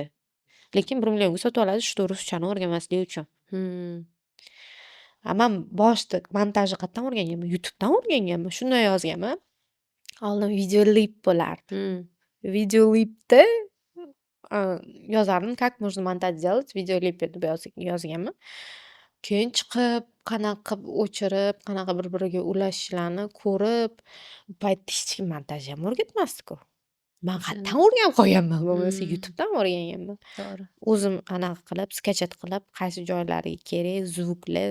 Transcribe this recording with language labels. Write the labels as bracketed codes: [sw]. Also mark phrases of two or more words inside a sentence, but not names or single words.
[uz] Lekin 1 millionga sotib oladi, shu ruschani o'rganmaslik uchun. Men boshida montajni qayerdan o'rganganman? YouTube'dan o'rganganman. Shunday yozganman. Oldin videolip bo'lardi. Videolipda yozardim, [ru] как можно монтаж сделать videolip [uz] deb yozganman. Keyin chiqib, qanaqa qilib o'chirib, qanaqa bir-biriga ulashishlarni ko'rib, u paytda hech kim montaj ham o'rgatmasdi-ku. Men qayerdan o'rganib qolganman bo'lmasa, YouTube'dan o'rganganman. To'g'ri. O'zim anaqa qilib, sketchat qilib, qaysi joylariga kerak, zvuklar.